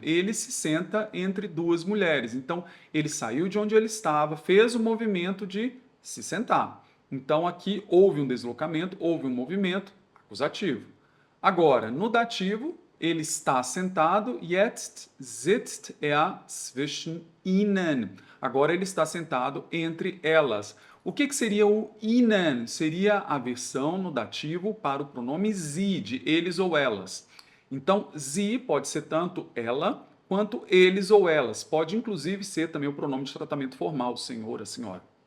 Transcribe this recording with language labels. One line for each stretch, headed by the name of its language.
Portuguese: Ele se senta entre duas mulheres. Então, ele saiu de onde ele estava, fez o movimento de se sentar. Então, aqui houve um deslocamento, houve um movimento acusativo. Agora, no dativo, ele está sentado.
German: Jetzt sitzt er zwischen ihnen.
Portuguese: Agora ele está sentado entre elas. O que seria o ihnen? Seria a versão no dativo para o pronome sie, de eles ou elas. Então, sie pode ser tanto ela quanto eles ou elas. Pode inclusive ser também o pronome de tratamento formal, senhor, a senhora.